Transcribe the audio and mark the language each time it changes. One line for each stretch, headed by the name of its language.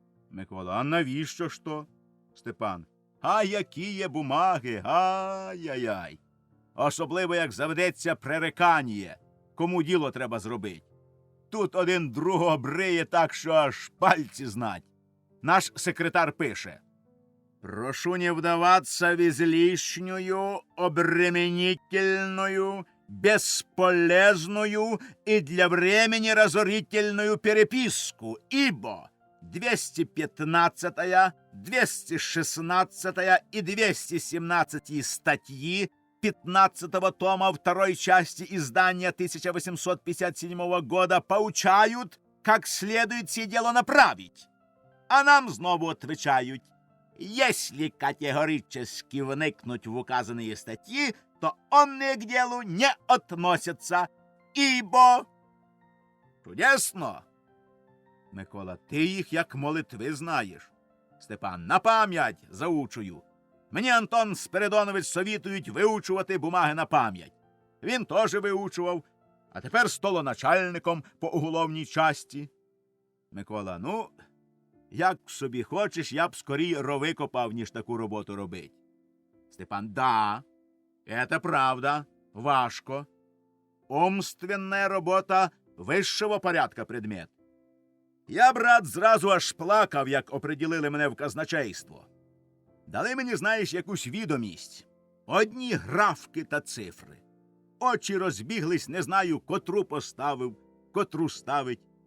Ukrainian: Микола. А навіщо ж то? Степан. А які є бумаги, ай-яй-яй. Особливо, як заведеться пререкання, кому діло треба зробити. Тут один другого бриє так, що аж пальці знать. Наш секретар пише.
Russian: Прошу не вдаваться в излишнюю, обременительную, бесполезную и для времени разорительную переписку, ибо 215, 216 и 217 статьи 15-го тома второй части издания 1857 года поучают, как следует сие дело направить.
Ukrainian: А нам знову
Russian: отвечают, если категорически вникнуть в указанные статьи, то они к делу не относятся, ибо...
Ukrainian: Чудесно! Микола, ти їх як молитви знаєш. Степан, на пам'ять заучую. Мені Антон Спиридонович совітують виучувати бумаги на пам'ять. Він теж виучував, а тепер столоначальником по уголовній часті. Микола, ну, як собі хочеш, я б скорій рови копав, ніж таку роботу робить.
Russian: Степан, да, это правда,
Ukrainian: важко. Умственная робота вищого порядка предмет. Я, брат, зразу аж плакав, як оприділили мене в казначейство. Дали мені, знаєш, якусь відомість. Одні графки та цифри. Очі розбіглись, не знаю, котру поставив, котру ставить.